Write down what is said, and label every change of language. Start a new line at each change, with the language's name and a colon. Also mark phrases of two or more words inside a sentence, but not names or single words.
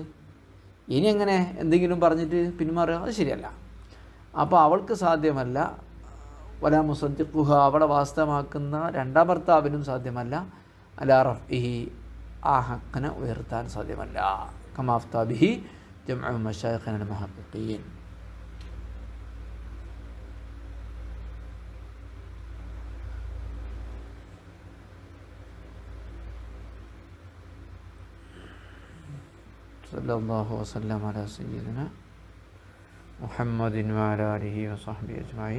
Malayalam: ഇനി എങ്ങനെ എന്തെങ്കിലും പറഞ്ഞിട്ട് പിന്മാറുക? അത് ശരിയല്ല. അപ്പോൾ അവൾക്ക് സാധ്യമല്ല.
Arabic: ولا مصدقها,
Malayalam: അവളെ വാസ്തവമാക്കുന്ന രണ്ടാം ഭർത്താവിനും സാധ്യമല്ല.
Arabic: على رفعه,
Malayalam: ആ ഹക്കിനെ ഉയർത്താൻ സാധ്യമല്ല.
Arabic: كما أفتى به جمع مشايخنا المحققين. صلى الله وسلم على سيدنا محمد وعلى آله وصحبه أجمعين.